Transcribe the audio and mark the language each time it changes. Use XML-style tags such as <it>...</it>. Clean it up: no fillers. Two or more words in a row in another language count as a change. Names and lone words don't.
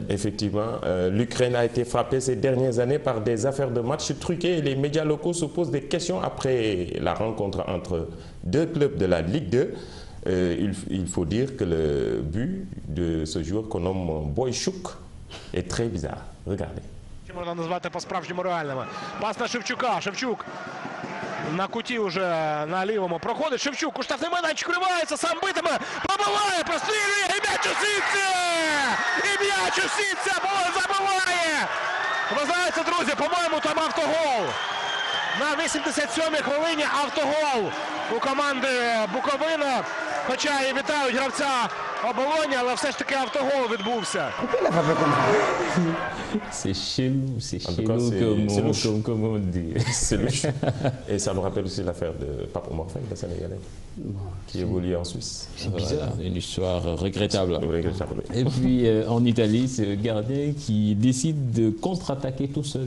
<fr>Effectivement, l'Ukraine a été frappée ces dernières années par des affaires de matchs truqués et les médias locaux se posent des questions après la rencontre entre 2 clubs de la Ligue 2. Il faut dire que le but de ce joueur qu'on nomme Boychuk est très bizarre. Regardez.</fr> <uk>Можна назвати по-справжньому реальними. Пас на Шевчука. Шевчук на куті вже на лівому проходить. Шевчук у штрафний майданчик вривається, сам битиме, пробиває, прострілює, і м'яч у сітці! І м'яч у сітці, забиває! Ви знаєте, друзі, по-моєму, там автогол. На 87-й хвилині автогол у команди Буковина. Хоча і вітають гравця Оболоні, але все ж таки автогол відбувся.</uk> <fr>C'est chelou, comme on dit. C'est louche. Et ça nous rappelle aussi l'affaire de Pape Oumar Faye, le Sénégalais, qui évolue en Suisse. C'est bizarre. Une histoire regrettable. Regrettable, oui. Et puis en Italie, c'est le gardien qui décide de contre-attaquer tout seul.</fr>